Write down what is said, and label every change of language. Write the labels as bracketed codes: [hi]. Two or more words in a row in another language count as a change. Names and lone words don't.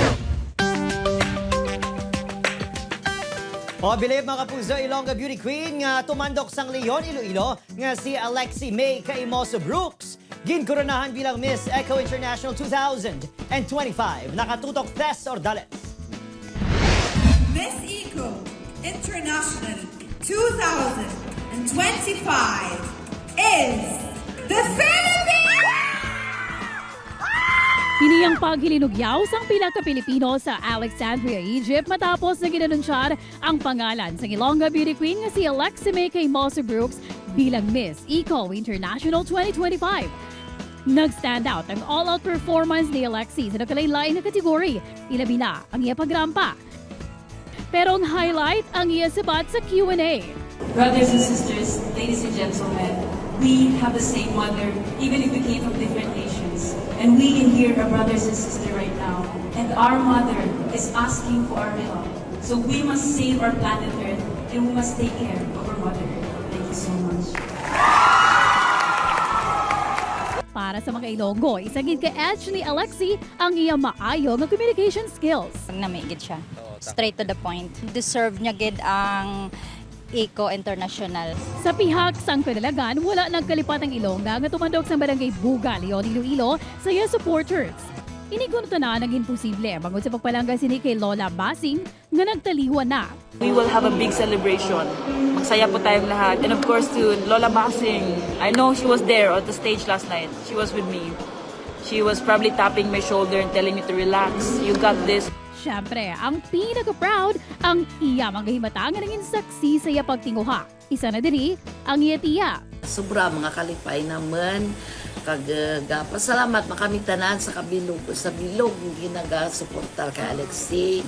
[hil] O bilib mga kapuso, Ilongga [en] Beauty Queen [hil] nga tumandok sang Leon, Iloilo nga si Alexi May Caimoso Brooks. Ginkoronahan bilang Miss Eco International 2025. Nakatutok Tess Ordales. [en] Miss Eco International 2025 is the Philippines! [hil] Hiniyang paghilinugyaw sang pila ka Pilipino sa Alexandria, Egypt matapos na ginanunsyar ang pangalan sa Ilongga [en] Beauty Queen [hil] nga si Alexi May Caimoso Brooks bilang Miss Eco International 2025. Nag- [en] stand out [hil] ang [en] all-out performance [hil] ni Alexi sa nakalain-lain na kategory, ilabi na ang iya pagrampa. Pero ang highlight ang iya sabat sa Q&A. [en] Brothers and sisters, ladies and gentlemen, we have the same mother, even if we came from different nations. And we can hear our brothers and sisters right now. And our mother is asking for our help. So we must save our planet Earth and we must take care of our mother Earth. Thank you so much. [hil] Para sa mga Ilonggo, isagid kay Ashley Alexi ang iya maayo nga [en] communication skills. [hil] Namigid siya. [en] Straight to the point. [hil] Deserve niya gid ang Eco International. Sa pihak sang kanalagan, wala nagkalipat ang Ilongga nga tumandok sa barangay Buga, Leon, Iloilo sa iya supporters. Inigunta na naging posible bangod sa pagpalangga sini kay Lola Basing nga nagtaliwan na. [en] We will have a big celebration. [tl] Magsaya po tayong lahat. [en] And of course to Lola Basing. I know she was there on the stage last night. She was with me. She was probably tapping my shoulder and telling me to relax. You got this. [hil] Siyempre, ang pinaka-proud ang iya manggahimata nga naging saksi sa iya pagtinguha. Isa na diri ang iya tiya. Sobra mga kalipay naman. Pasalamat makami tanan sa kabilog sa bilog ginagasuportar kay Alexi.